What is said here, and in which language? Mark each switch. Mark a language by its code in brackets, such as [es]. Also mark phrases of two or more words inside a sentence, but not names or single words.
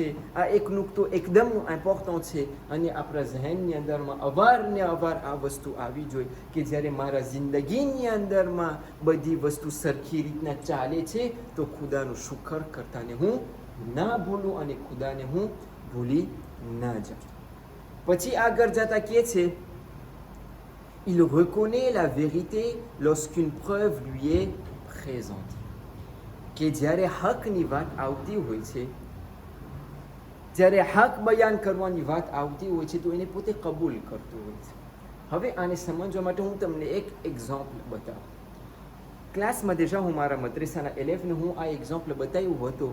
[gu] આ એક નુકતો એકદમ ઇમ્પોર્ટન્ટ છે અને આપણા ઝહેનની અંદરમાં અવારને અવાર આ વસ્તુ આવી જોઈએ કે જ્યારે મારા જિંદગીની અંદરમાં બધી વસ્તુ સરખી રીતના ચાલે છે તો ખુદાનું શુક્ર કરતાને હું ના ભૂલું અને ખુદાને હું ભૂલી ના જાઉં. પછી આગળ જતા કહે છે [fr] il reconnaît la vérité lorsqu'une preuve lui est présente. [gu] કે જ્યારે હકની વાત આવતી હોય છે, જ્યારે હક બયાન કરવાની વાત આવતી હોય છે તો એને પોતે કબૂલ કરતું હોય છે. હવે આને સમજવા માટે હું તમને એક એક્ઝામ્પલ બતાવું. ક્લાસમાં déjà હું મારા મદ્રેસાના એલેફને હું આ એક્ઝામ્પલ બતાવ્યું હતું.